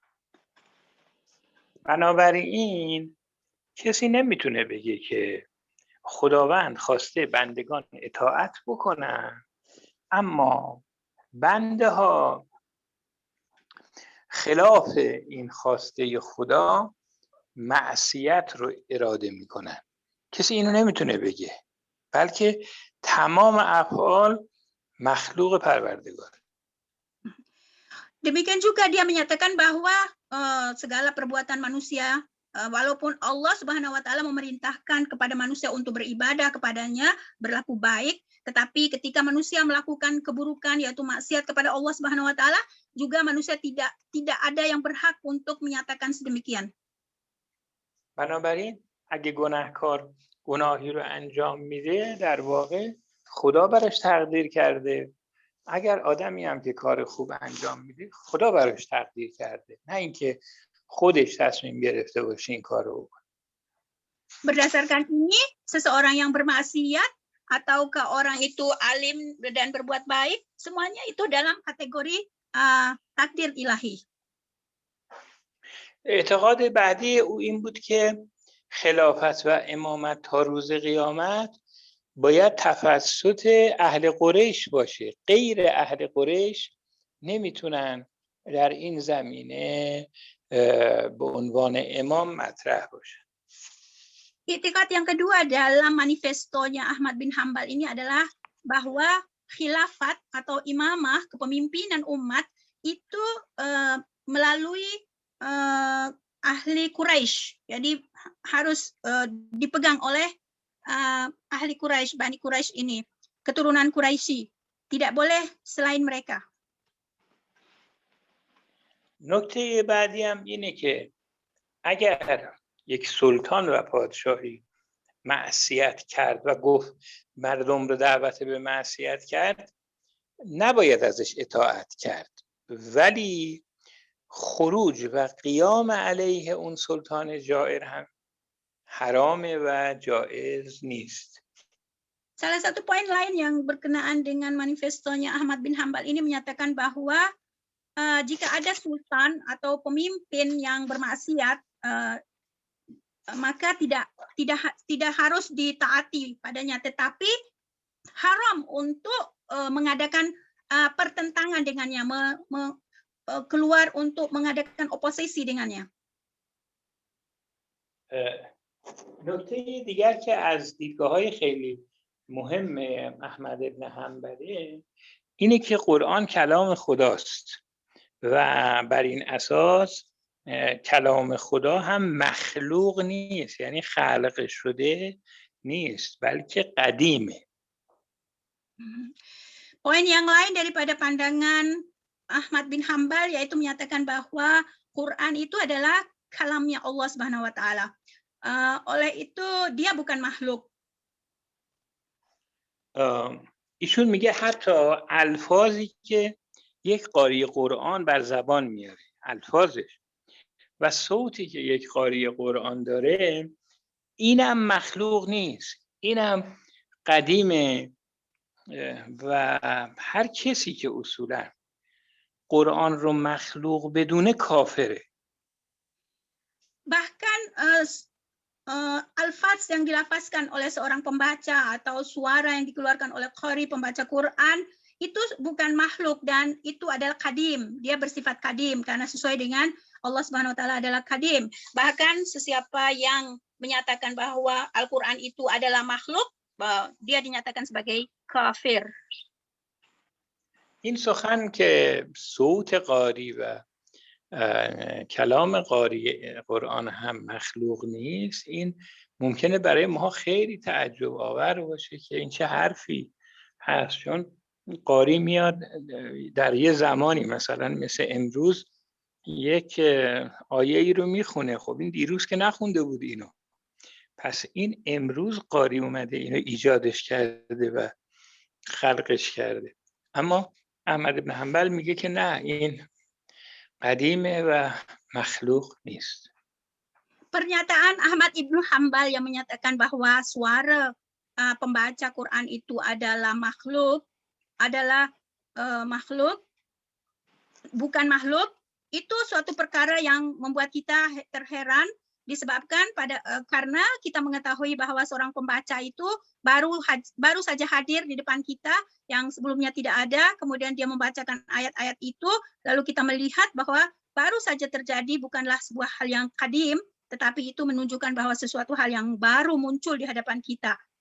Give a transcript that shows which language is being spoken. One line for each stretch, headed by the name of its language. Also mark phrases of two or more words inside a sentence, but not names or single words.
Persian: بنابراین کسی نمیتونه بگه که خداوند خواسته بندگان اطاعت بکنن اما بنده ها خلاف این خواسته خدا معصیت رو اراده میکنن. کسی اینو نمیتونه بگه، بلکه تمام افعال مخلوق پروردگار.
Indonesian: Demikian juga dia menyatakan bahwa segala perbuatan manusia, walaupun Allah
Arabic: سبحانه وتعالى
Indonesian: memerintahkan kepada manusia untuk beribadah kepadanya, berlaku baik, tetapi ketika manusia melakukan keburukan yaitu maksiat kepada Allah
Arabic: سبحانه وتعالى,
Indonesian: juga manusia tidak ada yang berhak untuk menyatakan sedemikian.
Persian: بنابراین اگه گناهکار گناهی رو انجام میده در واقع خدا براش تقدیر کرده. اگر آدمی هم که کار خوب انجام میده خدا براش تقدیر کرده، نه اینکه خودش تصمیم گرفته باشه این کار رو بکنه.
Indonesian: Berdasarkan ini, seseorang yang bermaksiat ataukah orang itu alim dan berbuat baik, semuanya itu dalam kategori takdir ilahi.
Persian: اعتقاد بعدی او این بود که خلافت و امامت تا روز قیامت باید تفسط اهل قریش باشه. غیر اهل قریش نمیتونن در این زمینه به عنوان امام مطرح باشن.
Indonesian: I'tiqad yang kedua dalam manifestonya Ahmad bin Hambal ini adalah bahwa khilafat atau imamah, kepemimpinan umat itu melalui ahli Quraisy. Jadi harus dipegang oleh ahli Quraisy, Bani Quraisy ini, keturunan Quraisy. Tidak boleh selain mereka.
Persian: نکته بعدی هم اینه که اگر یک سلطان و پادشاهی معصیت کرد و گفت مردم رو دعوت به معصیت کرد، نباید ازش اطاعت کرد، ولی خروج و قیام علیه اون سلطان جائر هم حرامه و جائز نیست.
Indonesian: Salah satu poin lain yang berkenaan dengan manifestonya Ahmad bin Hambal ini menyatakan bahwa jika ada sultan atau pemimpin yang bermaksiat, maka tidak harus ditaati padanya, tetapi haram untuk mengadakan pertentangan dengannya, keluar untuk mengadakan oposisi dengannya.
Persian: نکته دیگر که از دیدگاه‌های خیلی مهم احمد بن حنبله اینه که قرآن کلام خداست و بر این اساس کلام خدا هم مخلوق نیست، یعنی خلق شده نیست، بلکه قدیمه.
Indonesian: Poin yang lain daripada pandangan Ahmad bin Hambal yaitu menyatakan bahwa Quran itu adalah kalamnya Allah
Arabic: سبحانه وتعالى.
Indonesian: Oleh itu dia bukan makhluk.
Persian: ایشون میگه حتی الفاظی که یک قاری قرآن بر زبان میاره، الفاظش و صوتی که یک قاری قرآن داره، اینم مخلوق نیست، اینم قدیمه و هر کسی که اصولا قرآن رو مخلوق بدونه کافره.
Indonesian: Bahkan alfaz yang dilafazkan oleh seorang pembaca atau suara yang dikeluarkan oleh qari pembaca Quran itu bukan makhluk dan itu adalah kadim. Dia bersifat kadim karena sesuai dengan Allah
Arabic: سبحانه وتعالى
Indonesian: adalah kadim. Bahkan sesiapa yang menyatakan bahwa Al-Qur'an itu adalah makhluk, dia dinyatakan sebagai kafir.
Persian: این سخن که صوت قاری و کلام قاری قرآن هم مخلوق نیست، این ممکنه برای ما خیلی تعجب آور باشه که این چه حرفی هست، چون قاری میاد در یه زمانی مثلا مثل امروز یک آیه ای رو میخونه، خب این دیروز که نخونده بود اینو، پس این امروز قاری اومده اینو ایجادش کرده و خلقش کرده. اما احمد بن حنبل میگه که نه، این قدیمه و مخلوق نیست.
Indonesian: Pernyataan Ahmad ibnu Hambal yang menyatakan bahwa suara pembaca Quran itu adalah makhluk, bukan makhluk, itu suatu perkara yang membuat kita terheran disebabkan karena kita mengetahui bahwa seorang pembaca itu baru saja hadir di depan kita yang sebelumnya tidak ada, kemudian dia membacakan ayat-ayat itu, lalu kita melihat bahwa baru saja terjadi, bukanlah sebuah hal yang kadim, tetapi itu menunjukkan bahwa sesuatu hal yang baru muncul di hadapan kita.